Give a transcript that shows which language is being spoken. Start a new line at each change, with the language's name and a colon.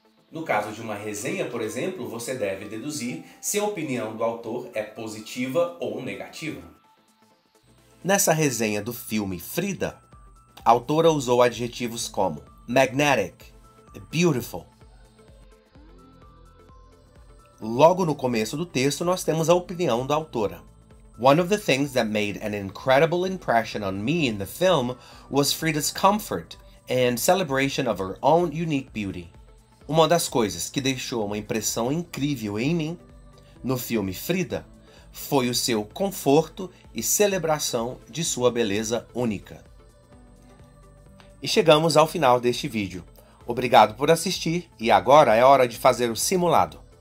Portuguese: No caso de uma resenha, por exemplo, você deve deduzir se a opinião do autor é positiva ou negativa. Nessa resenha do filme Frida, a autora usou adjetivos como magnetic, beautiful. Logo no começo do texto, nós temos a opinião da autora.
English: One of the things that made an incredible impression on me in the film was Frida's comfort and celebration of her own unique beauty.
Portuguese: Uma das coisas que deixou uma impressão incrível em mim no filme Frida foi o seu conforto e celebração de sua beleza única. E chegamos ao final deste vídeo. Obrigado por assistir e agora é hora de fazer o simulado.